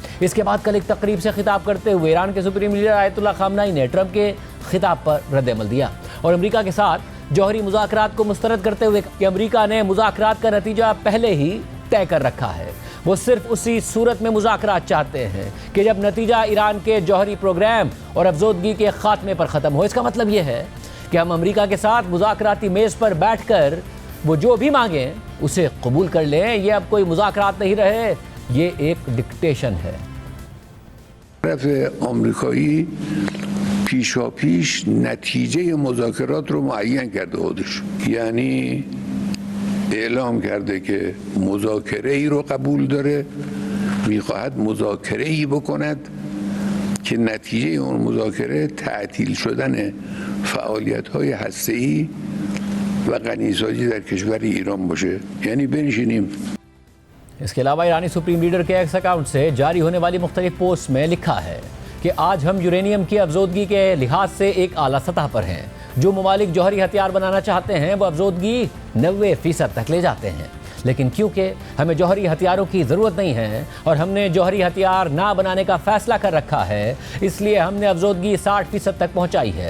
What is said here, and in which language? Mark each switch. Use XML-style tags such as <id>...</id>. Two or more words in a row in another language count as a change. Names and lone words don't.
<ur>اس کے بعد کل ایک تقریب سے خطاب کرتے ہوئے ایران کے سپریم لیڈر آیت اللہ خامنہئی نے ٹرمپ کے خطاب پر رد عمل دیا اور امریکہ کے ساتھ جوہری مذاکرات کو مسترد کرتے ہوئے کہ امریکہ نے مذاکرات کا نتیجہ پہلے ہی طے کر رکھا ہے، وہ صرف اسی صورت میں مذاکرات چاہتے ہیں کہ جب نتیجہ ایران کے جوہری پروگرام اور افزودگی کے خاتمے پر ختم ہو۔ اس کا مطلب یہ ہے کہ ہم امریکہ کے ساتھ مذاکراتی میز پر بیٹھ کر وہ جو بھی مانگیں اسے قبول کر لیں۔ یہ اب کوئی مذاکرات نہیں رہے، یہ ایک ڈکٹیشن ہے۔</ur> <fa>طرف آمریکایی پیشاپیش نتیجه مذاکرات رو معین کرده خودش، یعنی اعلام کرده که مذاکره ای رو قبول داره، میخواهد مذاکره ای بکند که نتیجه اون مذاکره تعطیل شدن فعالیت های هسته‌ای و غنیسازی در کشور ایران باشه، یعنی بنشینیم۔</fa> <ur>اس کے علاوہ ایرانی سپریم لیڈر کے ایکس اکاؤنٹ سے جاری ہونے والی مختلف پوسٹ میں لکھا ہے کہ آج ہم یورینیم کی افزودگی کے لحاظ سے ایک اعلیٰ سطح پر ہیں۔ جو ممالک جوہری ہتھیار بنانا چاہتے ہیں وہ افزودگی 90% تک لے جاتے ہیں، لیکن کیونکہ ہمیں جوہری ہتھیاروں کی ضرورت نہیں ہے اور ہم نے جوہری ہتھیار نہ بنانے کا فیصلہ کر رکھا ہے، اس لیے ہم نے افزودگی 60% تک پہنچائی ہے۔</ur>